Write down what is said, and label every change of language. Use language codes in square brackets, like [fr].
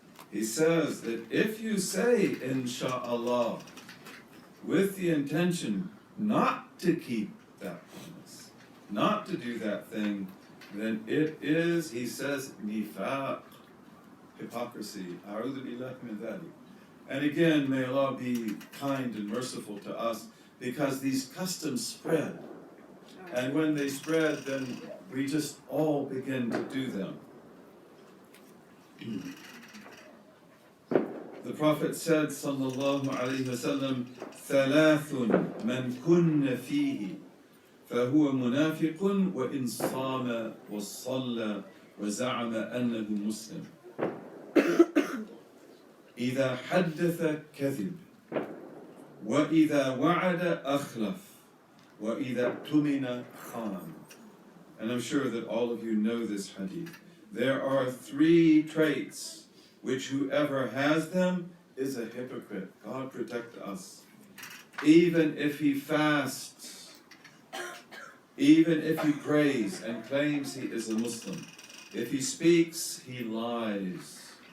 [en] He says that if you say, Insha'Allah, with the intention not to keep that promise, not to do that thing, then it is, he says, nifaq, hypocrisy. [ar] A'udhu billahi min dhalik. [en] And again, may Allah be kind and merciful to us, because these customs spread. And when they spread, then we just all begin to do them. The Prophet said, sallallahu alayhi wa sallam, [ar] ثلاث من كن فيه فهو منافق وإن صام وصلى وزعم أنه مسلم. إذا حدث كذب وإذا وعد أخلف وإذا اؤتمن خان. [en] And I'm sure that all of you know this hadith. There are 3 traits which whoever has them is a hypocrite. God protect us. Even if he fasts, even if he prays and claims he is a Muslim, if he speaks, he lies.